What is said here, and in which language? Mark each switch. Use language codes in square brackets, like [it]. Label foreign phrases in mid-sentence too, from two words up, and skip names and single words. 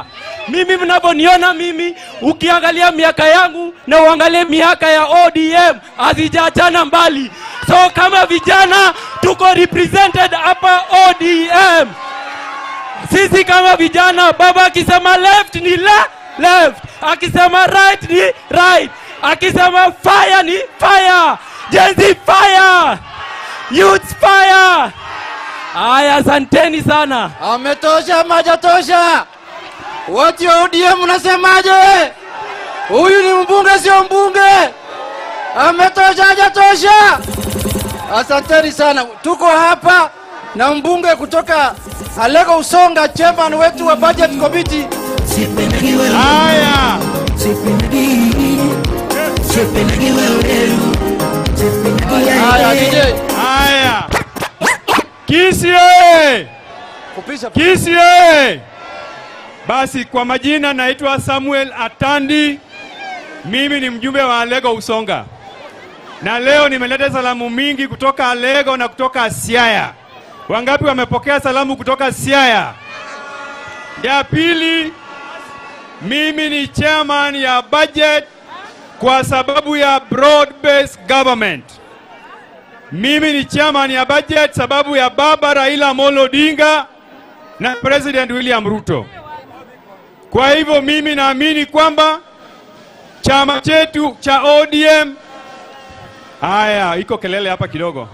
[sw] Mimi mnaponiona mimi, ukiangalia miaka yangu na uangalie miaka ya ODM, hazijaachana mbali. So kama vijana tuko represented hapa ODM. Sisi kama vijana, baba akisema left ni left, akisema right ni right, akisema fire ni fire, [en] Gen Z fire, youth fire. [sw] Aya, asanteni sana. Ametosha majatosha. Watu wa ODM unasemaje? Huyu ni mbunge sio mbunge. Ametosha hajatosha. Asanteni sana. Tuko hapa na mbunge kutoka Alego Usonga, chairman wetu wa [en] budget committee. [sw] Haya. Haya, DJ. Haya. Kisii oye! Kisii oye! Basi kwa majina naitwa Samuel Atandi. Mimi ni mjumbe wa Alego Usonga. Na leo nimeleta salamu mingi kutoka Alego na kutoka Siaya. Wangapi wamepokea salamu kutoka Siaya? Ya pili, mimi ni chairman ya budget kwa sababu ya [en] broad based government. [sw] Mimi ni chairman ya budget sababu ya baba Raila Amolo Odinga na President William Ruto. Kwa hivyo mimi naamini kwamba chama chetu cha ODM. Haya, iko kelele hapa kidogo.